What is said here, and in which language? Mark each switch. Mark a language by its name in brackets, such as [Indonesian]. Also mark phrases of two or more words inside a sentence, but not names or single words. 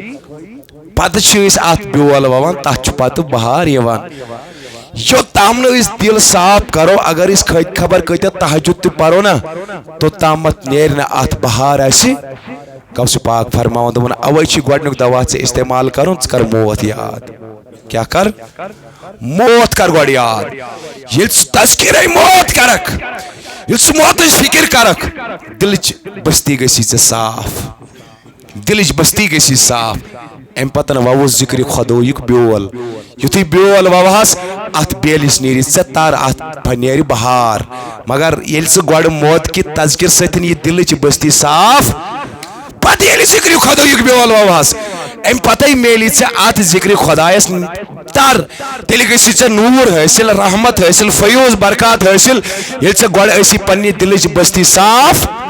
[Kashmiri] پتہٕ چھِ أسۍ اتھ بیول ووان تتھ چھُ پتہٕ بہار یِوان یوٚتام نہٕ أسۍ دل صاف کرو اگر أسۍ کھٔتۍ خبر کۭتیاہ تہجد تہِ پرو نا توٚتامتھ نیرِ نہٕ اتھ بہار اسہِ غوث پاک فرماوان دوٚپُن اوے چھُ گۄڈنیُک دوا ژےٚ استعمال کرُن ژٕ کر موت یاد کیا کر موت کر گۄڈٕ یاد ییٚلہِ ژٕ تذکیرے موت کرکھ ییٚلہِ ژٕ موتٕچ فکر کرکھ دلٕچ بستی گژھی ژےٚ صاف دلٕچ بستی گژھی صاف امہِ پتہٕ ووُس ذکر خۄدایُک بیول یُتھُے بیول ووہس اتھ بیلِس نیرِ ژےٚ تر اتھ نیرِ بہار مگر ییٚلہِ ژٕ گۄڈٕ موت کہِ تذکر سۭتۍ یہِ دلٕچ بستی صاف پتہٕ ییٚلہِ ذکر خۄدایُک بیول ووہس امہِ پتے میلی ژےٚ اتھ ذکر خۄدایس تر تیٚلہِ گژھی ژےٚ نوٗر حٲصل رحمت حٲصل فیوض برکات حٲصل ییٚلہِ ژےٚ گۄڈٕ ٲسی پننہِ دلٕچ بستی صاف